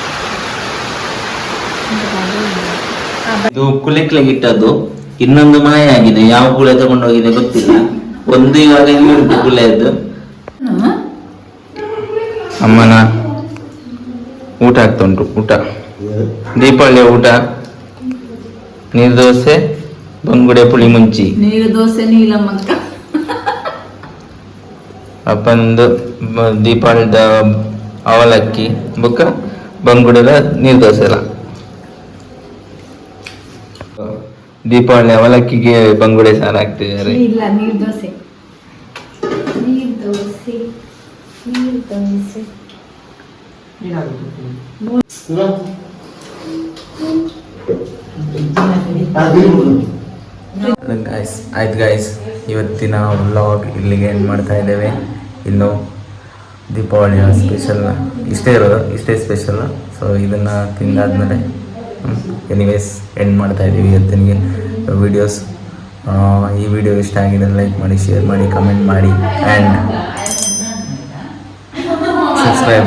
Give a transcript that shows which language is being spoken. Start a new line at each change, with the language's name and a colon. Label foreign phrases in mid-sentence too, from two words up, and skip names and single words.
Kannada: ಇದು ಕುಲೆಕ್ಲೆಗಿಟ್ಟದ್ದು. ಇನ್ನೊಂದು ಮಾಯ ಆಗಿದೆ. ಯಾವ ಗುಳೆ ತಗೊಂಡು ಹೋಗಿದೆ ಗೊತ್ತಿಲ್ಲ. ಒಂದು ಇವಾಗ ಇಲ್ಲಿ ಗುಳೆಯದ್ದು. ಅಮ್ಮನ ಊಟ ಆಗ್ತಾ ಉಂಟು. ಊಟ ದೀಪಾವಳಿಯ ಊಟ ನೀರು ದೋಸೆ, ಬಂಗುಡೆ ಪುಳಿ ಮುಂಚಿ. ನೀರು ದೋಸೆ ನೀಲಮ್ಮಕ್ಕ. ಅಪ್ಪನದು ದೀಪಾವಳಿದ ಅವಲಕ್ಕಿ ಬುಕ್ಕ ಬಂಗುಡೆದ ನೀರು ದೋಸೆ ಎಲ್ಲ. ದೀಪಾವಳಿ ಅವಲಕ್ಕಿಗೆ ಬಂಗುಡೆ ಸಾರು ಹಾಕ್ತಿದ್ದಾರೆ. ಇಲ್ಲ, ನೀರು ದೋಸೆ. ನೀರು ದೋಸೆ ಗಾಯ್ಸ್ ಆಯ್ತು ಗಾಯ್ಸ್, ಇವತ್ತಿನ ವ್ಲಾಗ್ ಇಲ್ಲಿಗೆ ಎಂಡ್ ಮಾಡ್ತಾ ಇದ್ದೇವೆ. ಇನ್ನು ದೀಪಾವಳಿಯ ಸ್ಪೆಷಲ್ ಇಷ್ಟೇ ಇರೋದು, ಇಷ್ಟೇ ಸ್ಪೆಷಲ್. ಸೊ ಇದನ್ನು ತಿಂದಾದ್ಮೇಲೆ ಎನಿವೇಸ್ ಎಂಡ್ ಮಾಡ್ತಾ ಇದ್ದೀವಿ ಇವತ್ತಿನಿಗೆ ವಿಡಿಯೋಸ್. ಈ ವಿಡಿಯೋ ಇಷ್ಟ ಆಗಿದೆ ಲೈಕ್ ಮಾಡಿ, ಶೇರ್ ಮಾಡಿ, ಕಮೆಂಟ್ ಮಾಡಿ ಆ್ಯಂಡ್ ಸಬ್ಸ್ಕ್ರೈಬ್ ಮಾಡೋದಕ್ಕೆ ಮರಿಬೇಡಿ.